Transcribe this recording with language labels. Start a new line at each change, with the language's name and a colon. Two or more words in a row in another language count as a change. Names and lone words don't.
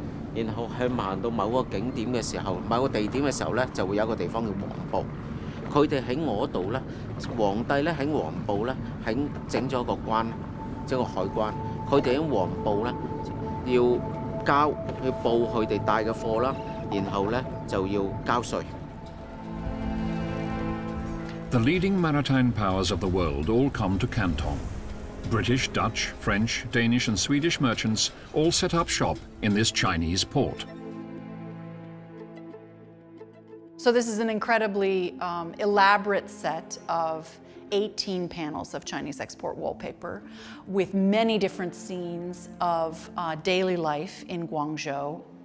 Cantonese: 然後向行到某個景點嘅時候，某個地點嘅時候咧，就會有一個地方叫黃埔。佢哋喺我度咧，皇帝咧喺黃埔咧，喺整咗個關，即係個海關。佢哋喺黃埔咧要交去報佢哋帶嘅貨啦，然後咧就要交稅。
English: The leading maritime powers of the world all come to Canton. British, Dutch, French, Danish and Swedish merchants all set up shop in this Chinese port. So this is an incredibly elaborate set of 18 panels of Chinese export wallpaper with many different scenes of daily life in Guangzhou.